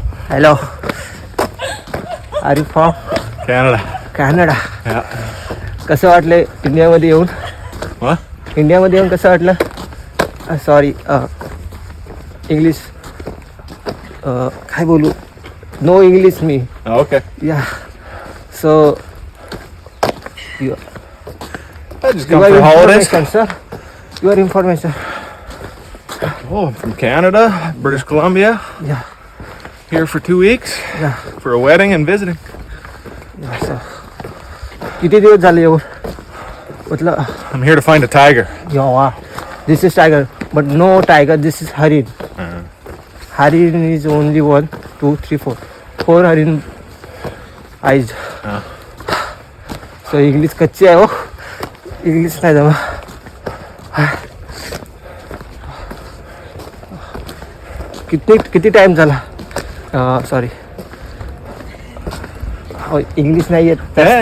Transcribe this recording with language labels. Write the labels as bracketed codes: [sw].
[en] Hello, are you from Canada? [mr] कसं वाटलं इंडियामध्ये येऊन? इंडियामध्ये येऊन कसं वाटलं? सॉरी, इंग्लिश काय बोलू, [en] No English मी. Okay. Yeah so I just come for holidays. sir, your information. Oh, I'm from Canada, British Columbia. Yeah. Here for 2 weeks Yeah. for a wedding and visiting. [mr] So, किती दिवस झाले येऊन? मतलब [en] I'm here to find a tiger. this is tiger, but no tiger, this is harin. Harin is only 1, 2, 3, 4 harin eyes. [mr] So English कच्ची आहे हो, English नाही जमा. किती टाइम झाला? सॉरी, इंग्लिश नाही येत.